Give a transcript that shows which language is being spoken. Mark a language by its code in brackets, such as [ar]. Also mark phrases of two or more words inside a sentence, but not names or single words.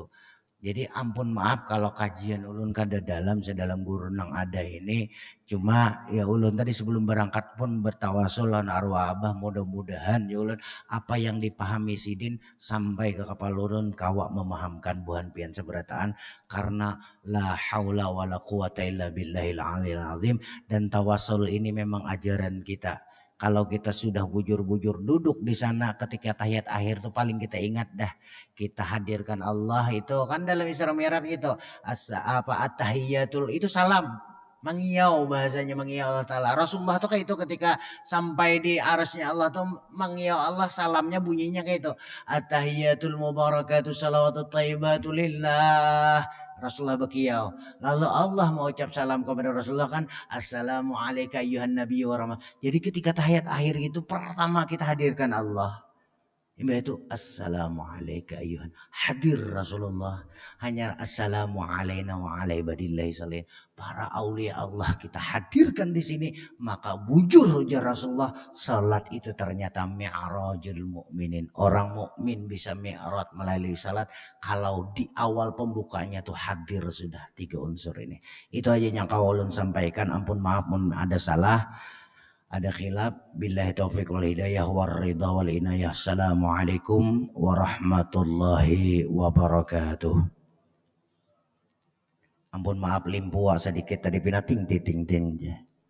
[bjn] Jadi ampun maaf kalau kajian ulun kada dalam sedalam guru nang ada ini. Cuma ya ulun tadi sebelum berangkat pun bertawasul lan arwah abah mudah-mudahan ya ulun apa yang dipahami Sidin sampai ke kepala ulun kawak memahamkan buhan pian seberataan karena [ar] لا حول ولا قوة إلا بالله العلي العظيم [bjn] dan tawasul ini memang ajaran kita. Kalau kita sudah bujur-bujur duduk di sana ketika tahiyat akhir tuh paling kita ingat dah kita hadirkan Allah itu kan dalam Isra Mi'raj gitu at-tahiyatul itu salam mengiyau bahasanya mengiyau Allah Ta'ala Rasulullah tuh kayak itu ketika sampai di arasnya Allah tuh mengiyau Allah salamnya bunyinya kayak itu [ar] التحيات المباركات الصلوات الطيبات لله [bjn] Rasulullah berkiau. Lalu Allah mau ucap salam kepada Rasulullah kan [ar] السلام عليك أيها النبي ورحمة. [bjn] Jadi ketika tahiyat akhir itu pertama kita hadirkan Allah. Itu [ar] السلام عليك أيها [bjn] hadir Rasulullah hanya [ar] السلام علينا وعلى عباد الله الصالحين [bjn] para [ar] أولياء الله [bjn] kita hadirkan di sini maka bujur ujar Rasulullah salat itu ternyata [ar] معراج المؤمنين [bjn] orang mukmin bisa mi'raj melalui salat kalau di awal pembukanya tuh hadir sudah 3 unsur ini itu aja yang kaulun sampaikan ampun maaf mun ada salah ada khilaf [ar] بالله التوفيق والهداية والرضا والعناية السلام عليكم ورحمة الله وبركاته [bjn] ampun maaf limpu sedikit tadi pina ting ting ting ting